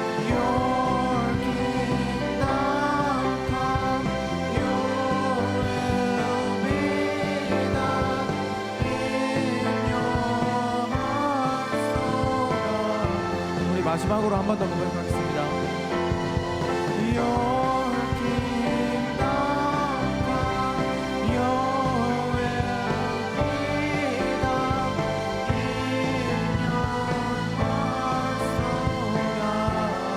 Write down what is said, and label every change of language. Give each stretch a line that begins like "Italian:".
English: Your kingdom come. Your will be done in your hearts, O God.
Korean: 마지막으로 한 번 더 고백하겠습니다.
English: Your kingdom come, Your will be done in your hearts, O God.